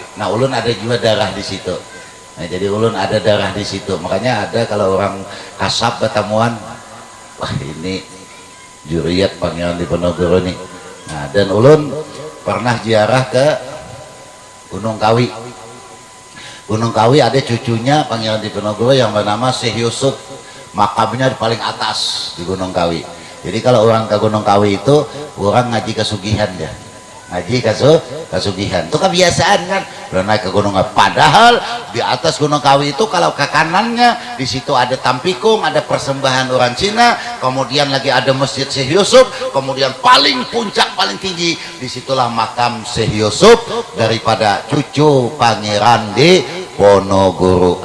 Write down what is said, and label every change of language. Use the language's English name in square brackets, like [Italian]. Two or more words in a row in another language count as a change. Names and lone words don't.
[Indonesian] Nah, ulun ada juga darah di situ. Nah, jadi ulun ada darah di situ. Makanya ada kalau orang kasab ketemuan, wah ini Juriat Pangeran Diponegoro nih. Nah, dan ulun pernah ziarah ke Gunung Kawi. Gunung Kawi ada cucunya Pangeran Diponegoro yang bernama Syekh Yusuf. Makamnya di paling atas di Gunung Kawi. Jadi kalau orang ke Gunung Kawi itu orang [Javanese] ngaji kesugihan [Indonesian] ya. [Javanese] Ngaji kasugihan. [Indonesian] Itu kebiasaan kan. Udah naik ke Gunung Kawi. Padahal di atas Gunung Kawi itu kalau ke kanannya di situ ada Tampikung, ada persembahan orang Cina, kemudian lagi ada Masjid Syekh Yusuf, kemudian paling puncak paling tinggi disitulah makam Syekh Yusuf daripada cucu Pangeran Diponegoro.